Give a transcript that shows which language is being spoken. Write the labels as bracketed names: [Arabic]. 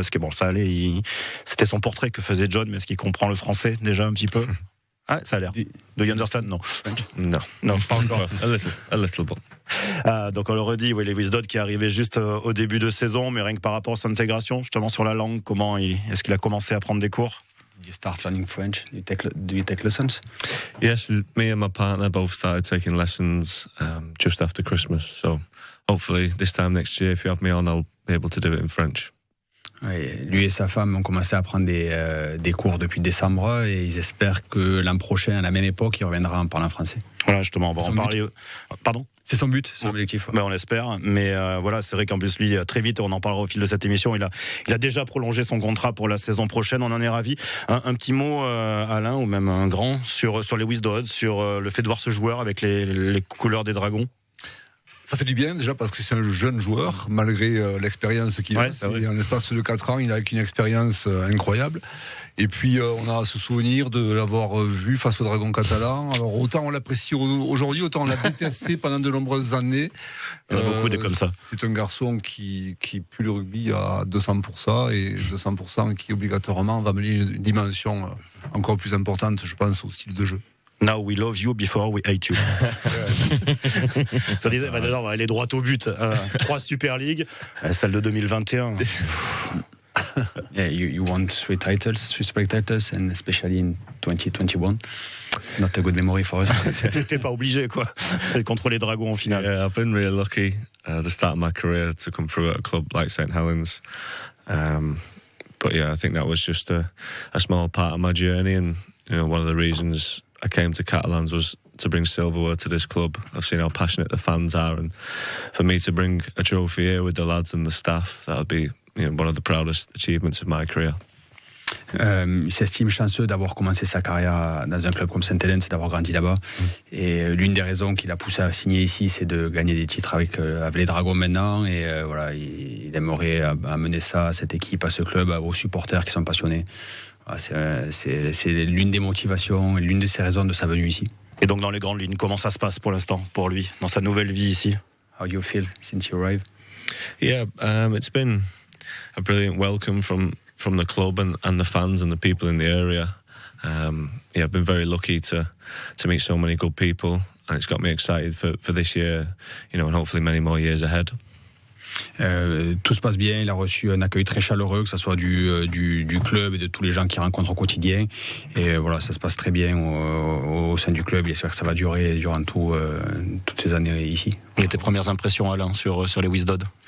[French] Est-ce que bon, ça allait, c'était son portrait que faisait John, mais est-ce qu'il comprend le français déjà un petit peu? Ah, ça a l'air. [English] Do you understand? [French] Non. Non, pas encore. [English] A little bit. [French] Donc on le redit, oui, Lewis Dodd qui est arrivé juste au début de saison, mais rien que par rapport à son intégration, justement sur la langue, est-ce qu'il a commencé à prendre des cours? [English] You start learning French. Do you take lessons? Yes, me and my partner both started taking lessons just after Christmas. So hopefully this time next year, if you have me on, I'll be able to do it in French. [French] Ouais, lui et sa femme ont commencé à prendre des cours depuis décembre et ils espèrent que l'an prochain, à la même époque, il reviendra en parlant français. Voilà, justement, on va en parler. Pardon? C'est son but, son objectif. Ben, on l'espère, mais voilà, c'est vrai qu'en plus lui, très vite, on en parlera au fil de cette émission, il a déjà prolongé son contrat pour la saison prochaine, on en est ravis. Un petit mot, Alain, ou même un grand, sur Lewis Dodd, sur le fait de voir ce joueur avec les couleurs des Dragons. Ça fait du bien déjà parce que c'est un jeune joueur, malgré l'expérience qu'il a. Et en l'espace de 4 ans, il a une expérience incroyable. Et puis on a ce souvenir de l'avoir vu face au Dragon catalan. Alors autant on l'apprécie aujourd'hui, autant on l'a détesté pendant de nombreuses années. Il y en a beaucoup des comme ça. C'est un garçon qui pue le rugby à 200% et 200% qui obligatoirement va mener une dimension encore plus importante, je pense, au style de jeu. [English] Now we love you before we hate you. [French] Ça disait, déjà, on va aller droit au but. 3 Super League, celle de 2021. [English] Yeah, you won 3 Super titles, and especially in 2021. Not a good memory for us. [French] T'es pas obligé, quoi. Contre les Dragons en finale. [English] Yeah, I've been really lucky at the start of my career to come through at a club like St Helens. But yeah, I think that was just a small part of my journey, and one of the reasons I came to Catalans was to bring silverware to this club. I've seen how passionate the fans are, and for me to bring a trophy here with the lads and the staff, that would be one of the proudest achievements of my career. [French] Il s'estime chanceux d'avoir commencé sa carrière dans un club comme Saint-Helens, c'est d'avoir grandi là-bas. Et l'une des raisons qui l'a poussé à signer ici, c'est de gagner des titres avec les Dragons maintenant. Et voilà, il aimerait amener ça à cette équipe, à ce club, aux supporters qui sont passionnés. C'est l'une des motivations et l'une de ses raisons de sa venue ici. Et donc dans les grandes lignes, comment ça se passe pour l'instant pour lui, dans sa nouvelle vie ici? [English] How do you feel since you arrived? Yeah, it's been a brilliant welcome from the club and the fans and the people in the area. I've been very lucky to meet so many good people, and it's got me excited for this year, and hopefully many more years ahead. [French] Tout se passe bien, il a reçu un accueil très chaleureux, que ce soit du club et de tous les gens qu'il rencontre au quotidien. Et voilà, ça se passe très bien au sein du club. Il espère que ça va durer durant toutes ces années ici. Et tes premières impressions, Alain, sur les Wisdod?